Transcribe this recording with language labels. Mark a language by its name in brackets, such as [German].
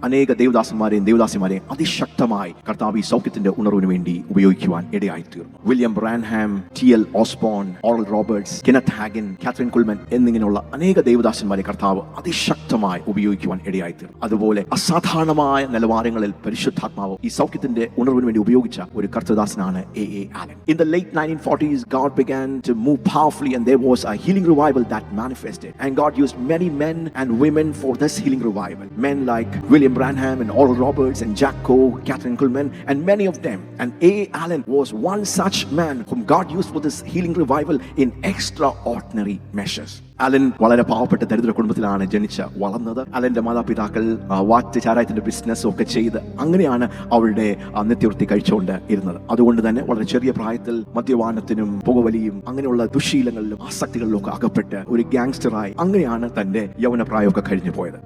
[Malayalam] അനേക ദേവദാസന്മാരെയും ദേവദാസിമാരെയും അതിശക്തമായി കർത്താവ് ഈ സൗഖ്യത്തിന്റെ ഉണർവിന് വേണ്ടി ഉപയോഗിക്കുവാൻ ഇടയായിത്തീർന്നു. William ബ്രാൻഹാം, ടി.എൽ. Osborne, oral Roberts, Kenneth Hagen, Kathryn കുൾമൻ എന്നിങ്ങനെയുള്ള അനേക ദേവദാസന്മാരെ കർത്താവ് അതിശക്തമായി ഉപയോഗിക്കുവാൻ ഇടയായിത്തീർന്നു. അതുപോലെ അസാധാരണമായ നിലവാരങ്ങളിൽ പരിശുദ്ധാത്മാവ് ഈ സൗഖ്യത്തിന്റെ ഉണർവിന് വേണ്ടി ഉപയോഗിച്ച ഒരു കർത്തദാസനാണ് A.A. [English] Allen. In the late 1940s, God began to move powerfully and there was a healing revival that manifested. And God used many men and women for this healing revival. Men like William Branham and Oral Roberts and Jack Coe, Kathryn Kuhlman, and many of them. And A.A. Allen was one such man whom God used for this healing revival in extraordinary measures. [Malayalam] Allen വളരെ പാവപ്പെട്ട ദരിദ്ര കുടുംബത്തിലാണ് വളർന്നത്. അലന്റെ മാതാപിതാക്കൾ വാറ്റ് ചാരായത്തിന്റെ business ഒക്കെ ചെയ്ത് അങ്ങനെയാണ് അവരുടെ നിത്യവൃത്തി കഴിച്ചുകൊണ്ട് ഇരുന്നത്. അതുകൊണ്ട് തന്നെ വളരെ ചെറിയ പ്രായത്തിൽ മദ്യപാനത്തിനും പുകവലിയും അങ്ങനെയുള്ള ദുശീലങ്ങളിലും ആസക്തികളിലും ഒക്കെ അകപ്പെട്ട് ഒരു ഗാങ്സ്റ്ററായി അങ്ങനെയാണ് തന്റെ യൗവനപ്രായമൊക്കെ കഴിഞ്ഞു പോയത്.